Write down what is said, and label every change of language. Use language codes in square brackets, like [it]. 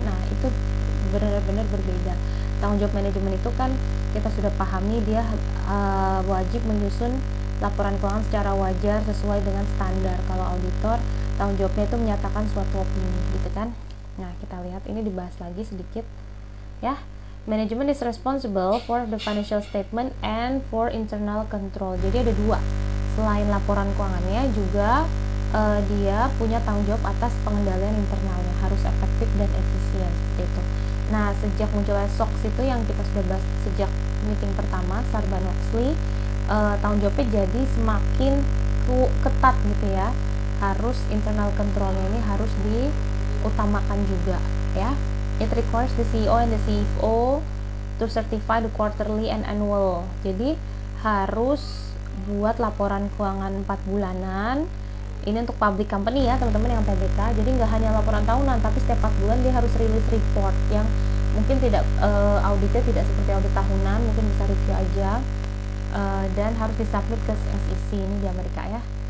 [id] Nah itu benar-benar berbeda. Tanggung jawab manajemen itu kan kita sudah pahami dia wajib menyusun laporan keuangan secara wajar sesuai dengan standar. Kalau auditor tanggung jawabnya itu menyatakan suatu opini gitu kan. Nah kita lihat ini dibahas lagi sedikit ya. [en] Management is responsible for the financial statement and for internal control. [id] Jadi ada dua, selain laporan keuangannya juga dia punya tanggung jawab atas pengendalian internalnya, harus efektif dan efisien seperti itu. Nah sejak munculnya SOX itu yang kita sudah bahas sejak meeting pertama Sarbanes-Oxley, tanggung jawabnya jadi semakin ketat gitu ya, harus internal controlnya ini harus diutamakan juga ya. [en] It requires the CEO and the CFO to certify the quarterly and annual. [id] Jadi harus buat laporan keuangan 4 bulanan. Ini untuk public company ya teman-teman yang PBK. Jadi nggak hanya laporan tahunan, tapi setiap 4 bulan dia harus rilis report yang mungkin tidak auditnya tidak seperti audit tahunan, mungkin bisa review aja, dan harus disubmit ke SEC ini di Amerika ya.